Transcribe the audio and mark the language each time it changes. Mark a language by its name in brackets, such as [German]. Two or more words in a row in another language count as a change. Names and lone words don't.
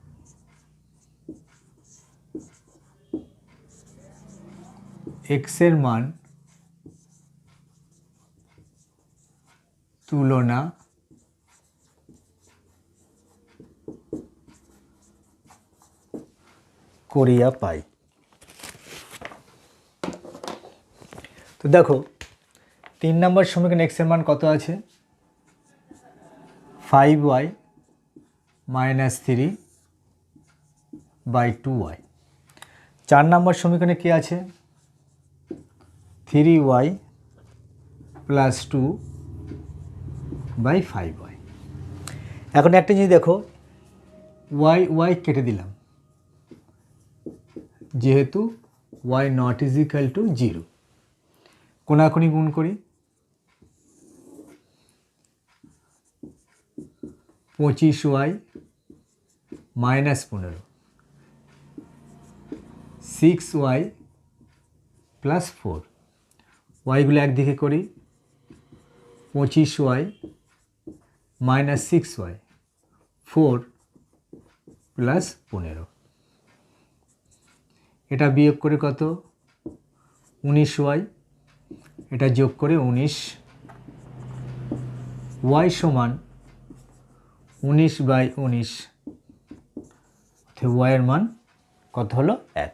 [Bangla] x এর মান তুলনা করিয়া পাই। তো দেখো 3 নম্বর সমীকরণ x এর মান কত আছে 5y [English] minus 3 by 2y. [Bangla] 4 নম্বর সমীকরণে কি আছে 3y [English] plus 2 by 5y. [Bangla] এখন একটা জিনিস দেখো y কেটে দিলাম যেহেতু y [English] not is equal to [Bangla] 0 কোনাকুনি গুণ করি 25y [English] minus 15 6y plus 4 [Bangla] ওয়াইগুলো এক দিকে করি 25y [English] minus 6y 4 plus [Bangla] 15 এটা বিয়োগ করে কত 19y এটা যোগ করে 19 y সমান 19 बाई 19 y এর মান কত হলো 1।